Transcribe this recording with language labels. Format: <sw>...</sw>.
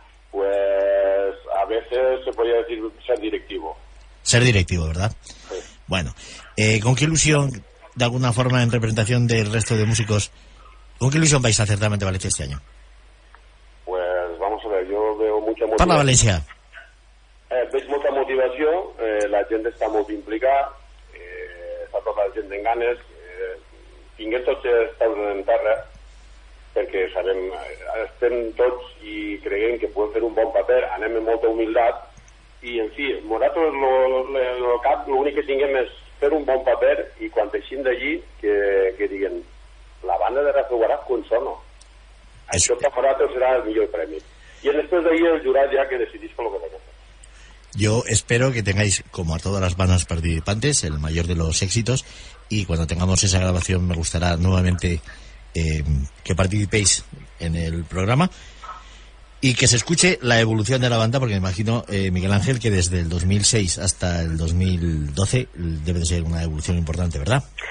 <es>Pues a veces se podría decir ser directivo. Ser directivo, ¿verdad? Sí. Bueno, ¿con qué ilusión, de alguna forma, en representación del resto de músicos, con qué ilusión vais a Certamen de Valencia este año? Pues vamos a ver, yo veo mucha motivación.</es> <ca>Parla Valencia. Veig molta motivació, la gent està molt implicada, està tota la gent en ganes, tinguem tots els peus en terra, perquè sabem, estem tots i creiem que podem fer un bon paper, anem amb molta humilitat, i en fi, nosaltres el cap l'únic que tinguem és fer un bon paper i quan eixim d'allí que diguen la banda de Rafael Guaraz con sono. Això per nosaltres serà el millor premi. I després d'ahir el jurat ja que decidís</ca> <es>con lo que tenga. Yo espero que tengáis, como a todas las bandas participantes, el mayor de los éxitos, y cuando tengamos esa grabación me gustará nuevamente que participéis en el programa y que se escuche la evolución de la banda, porque me imagino, Miguel Ángel, que desde el 2006 hasta el 2012 debe de ser una evolución importante, ¿verdad?</es>